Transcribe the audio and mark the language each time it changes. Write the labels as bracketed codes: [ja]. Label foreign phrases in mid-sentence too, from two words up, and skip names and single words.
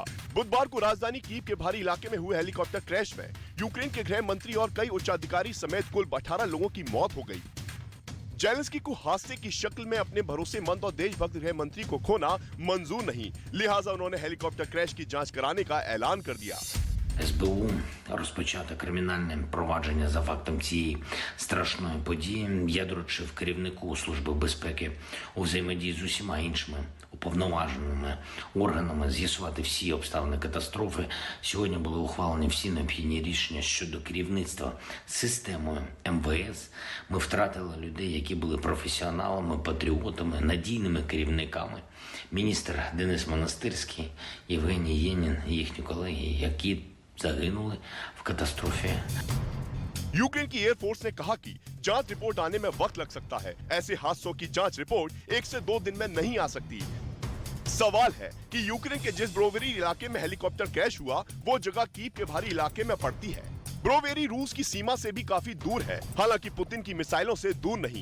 [hi] बुधवार को राजधानी कीव के भारी इलाके में हुए [en] helicopter crash [hi] में यूक्रेन के गृह मंत्री और कई उच्चाधिकारी समेत कुल 18 लोगों की मौत हो गई। जेलेंस्की को हादसे की शक्ल में अपने भरोसेमंद और देशभक्त गृह मंत्री को खोना मंजूर नहीं, लिहाजा उन्होंने [en] helicopter crash [hi] की जांच कराने का ऐलान कर दिया। [uk] СБУ розпочато кримінальне провадження за фактом цієї страшної події. Я доручив керівнику Служби безпеки у взаємодії з усіма іншими уповноваженими органами з'ясувати всі обставини катастрофи. Сьогодні були ухвалені всі необхідні рішення щодо керівництва системою МВС. Ми втратили людей, які були професіоналами, патріотами, надійними керівниками. Міністр Денис Монастирський, Євгеній Єнін і їхні колеги, які загинули в катастрофі. [hi] यूक्रेन की एयरफोर्स ने कहा कि जांच रिपोर्ट आने में वक्त लग सकता है। ऐसे हादसों की जांच रिपोर्ट 1 से 2 दिन में नहीं आ सकती। सवाल है कि यूक्रेन के जिस ब्रोवेरी इलाके में [en] helicopter crash [hi] हुआ वो जगह कीव के भारी इलाके में पड़ती है। ब्रोवेरी रूस की सीमा से भी काफी दूर है, हालांकि पुतिन की मिसाइलों से दूर नहीं।